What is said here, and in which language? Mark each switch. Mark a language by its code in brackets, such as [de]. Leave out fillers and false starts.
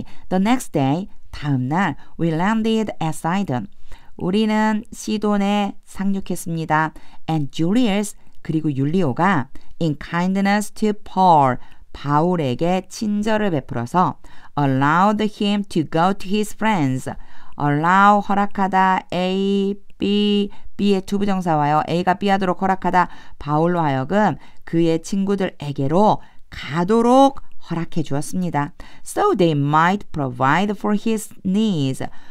[en] The next day, 다음 날 we landed at Sidon. [ko] 우리는 시돈에 상륙했습니다. [en] And Julius, 그리고 율리오가 in kindness to Paul, 바울에게 친절을 베풀어서 allowed him to go to his friends. [ko] allow, 허락하다, A, B, B의 투부정사와요. A가 B 하도록 허락하다, 바울로 하여금 그의 친구들에게로 가도록 허락해 주었습니다. [en] So they might provide for his needs.